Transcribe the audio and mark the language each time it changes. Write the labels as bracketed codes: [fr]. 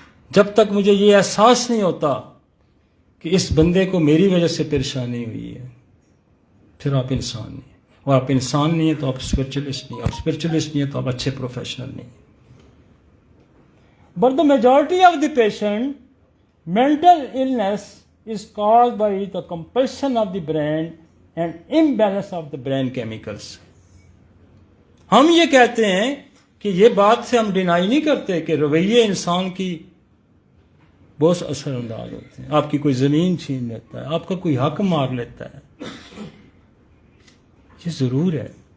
[ur] جب تک مجھے یہ احساس نہیں ہوتا کہ اس بندے کو میری وجہ سے پریشانی ہوئی ہے، پھر آپ انسان نہیں. اور آپ انسان نہیں ہیں تو آپ اسپرچولیسٹ نہیں، آپ اسپرچولیسٹ نہیں ہیں تو آپ اچھے پروفیشنل نہیں. [en] But the majority of the patient mental illness is caused by the compulsion of the brain and imbalance of the brain chemicals. [ur] ہم یہ کہتے ہیں کہ یہ بات سے ہم ڈینائی نہیں کرتے کہ رویے انسان کی بہت اثر انداز ہوتے ہیں. آپ کی کوئی زمین چھین لیتا ہے، آپ کا کوئی حق مار لیتا ہے، یہ ضرور ہے.